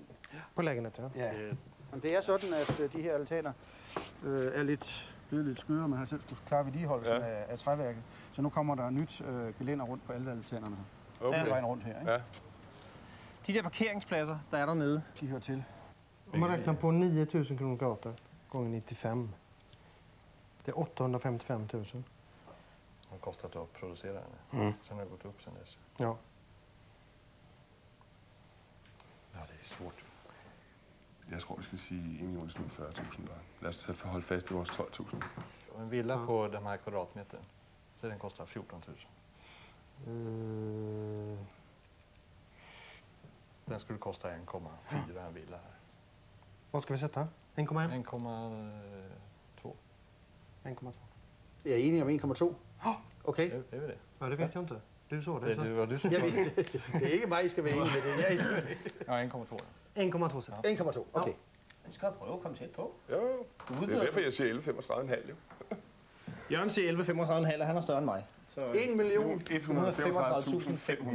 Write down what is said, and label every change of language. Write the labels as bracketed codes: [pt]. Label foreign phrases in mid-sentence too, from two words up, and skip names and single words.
[sv] På lägenheten? Ja. [da] Men det er sådan, at de her altaner er blevet lidt skøre. Man har selv skulle klare vedligeholdelsen af træværket. Så nu kommer der nyt gelænder rundt på alle altanerne. Okay. Vejen rundt her, ikke? Ja. De der parkeringspladser, der er dernede, de hører til. [sv] Om man räknar på 9 000 kronor gata gånger 95. Det är 855 000. Det har kostat att producera den. Sen har det gått upp sen dess. Ja. [da] Ja, det er svårt. Jeg tror, vi skal sige 1.040.000 bare. Lad os holde fast i vores 12.000. [sv] En villa på de här kvadratmeter, så den kostar 14 000. Den skulle kosta 1,4 en villa här. Vad ska vi sätta? 1,1? 1,2. 1,2. [da] Jeg er enig om 1,2. Okay. [sv] Är vi det? Ja, det vet jag inte. Du sa det. Det var du som [da] Jeg ved, det er ikke mig, I skal være enige med det. Jeg Ja, 1,2. [sv] 1,2 sätt. 1,2. Okay. [da] vi skal prøve at komme tæt på. Jo, det er derfor, jeg siger 11,35,5 jo. Jørgen siger 11,35,5, og han er større end mig. Så 1.135.500.